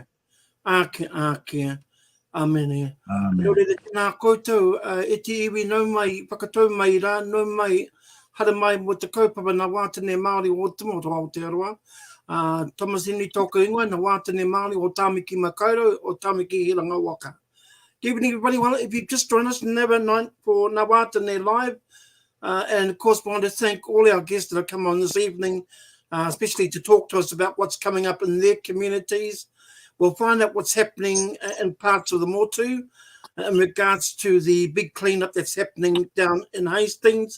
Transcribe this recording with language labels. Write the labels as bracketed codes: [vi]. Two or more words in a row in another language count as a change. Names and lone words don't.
[mi] Ākia, amene. Nore te tēnā koutou, e te iwi nau mai, whakatau mai rā, nau mai, hara mai mo te kaupapa na wātane Māori o Timoto Aotearoa. Tomasini tōku ingoa, na wātane Māori o Tāmiki Makaurau, o Tāmiki Hiranga Waka. [en] Good evening, everybody. Well, if you've just joined us, never night for Na Wātane Live. And of course, we want to thank all our guests that have come on this evening, especially to talk to us about what's coming up in their communities. We'll find out what's happening in parts of the Motu in regards to the big cleanup that's happening down in Hastings.